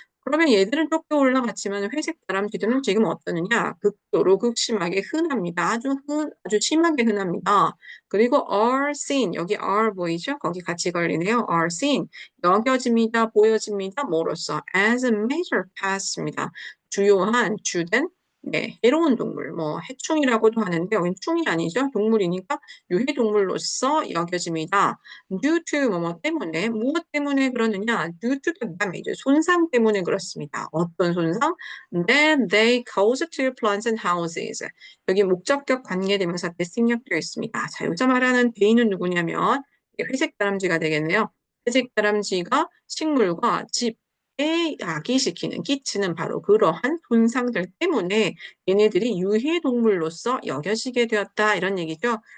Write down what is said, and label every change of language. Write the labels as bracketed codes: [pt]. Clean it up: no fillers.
[ko] 그러면 얘들은 쫓겨 올라갔지만 회색 다람쥐들은 지금 어떠느냐? 극도로 극심하게 흔합니다. 아주 심하게 흔합니다. 그리고 [en] are seen, [ko] 여기 are 보이죠? 거기 같이 걸리네요. [en] are seen, [ko] 여겨집니다, 보여집니다. 뭐로써? [en] as a major pest입니다. [ko] 주요한, 주된, 네, 해로운 동물, 뭐 해충이라고도 하는데 여긴 충이 아니죠. 동물이니까 유해동물로서 여겨집니다. [en] due to [ko] 뭐뭐 때문에 무엇 때문에 그러느냐? [en] due to the damage [ko] 손상 때문에 그렇습니다. 어떤 손상? [en] That they cause to plants and houses. [ko] 여기 목적격 관계대명사 때 생략되어 있습니다. 자, 여기서 말하는 대인은 누구냐면 회색 다람쥐가 되겠네요. 회색 다람쥐가 식물과 집에 야기시키는 끼치는 바로 그러한 손상들 때문에 얘네들이 유해동물로서 여겨지게 되었다 이런 얘기죠.